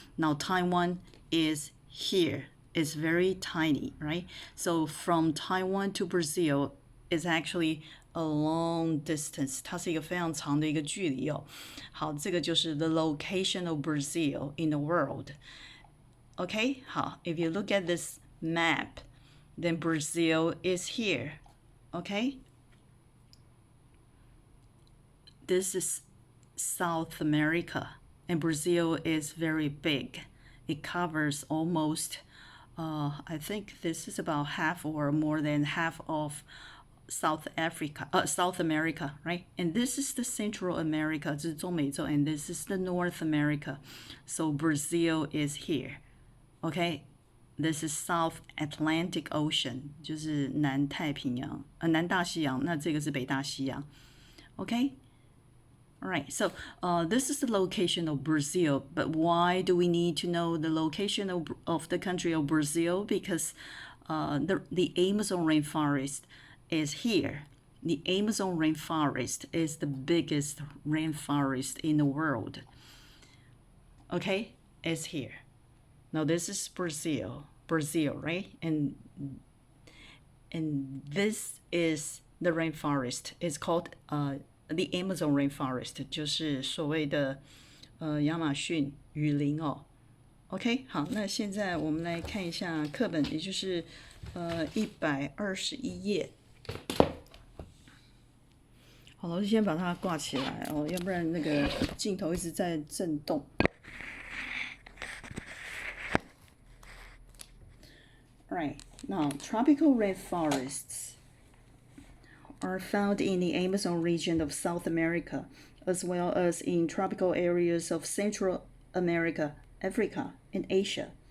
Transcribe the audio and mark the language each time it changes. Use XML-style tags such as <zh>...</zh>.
<en>Now Taiwan is here. It's very tiny, right? So from Taiwan to Brazil is actually a long distance.</en> <zh>它是一个非常长的一个距离哦。好，这个就是</zh> <en>the location of Brazil in the world. Okay? 好 if you look at this map, then Brazil is here. Okay? This is South America, and Brazil is very big. It covers almost, I think this is about half or more than half of South America, right? And this is the Central America,</en> <zh>这是中美洲,</zh> <en>and this is the North America. So Brazil is here, okay? This is South Atlantic Ocean,</en> <zh>就是南太平洋，南大西洋，那这个是北大西洋</zh> <en>，okay? All right, so this is the location of Brazil, but why do we need to know the location of the country of Brazil? Because the Amazon rainforest is here. The Amazon rainforest is the biggest rainforest in the world. Okay, it's here. Now this is Brazil, right? And this is the rainforest. It's called the Amazon rainforest，</en> <zh>就是所谓的亚马逊雨林哦。 OK， 好，那现在我们来看一下课本，也就是121页。好了，我就先把它挂起来哦，要不然那个镜头一直在震动。</zh> <en>Right, now tropical rainforests are found in the Amazon region of South America, as well as in tropical areas of Central America, Africa, and Asia.</en>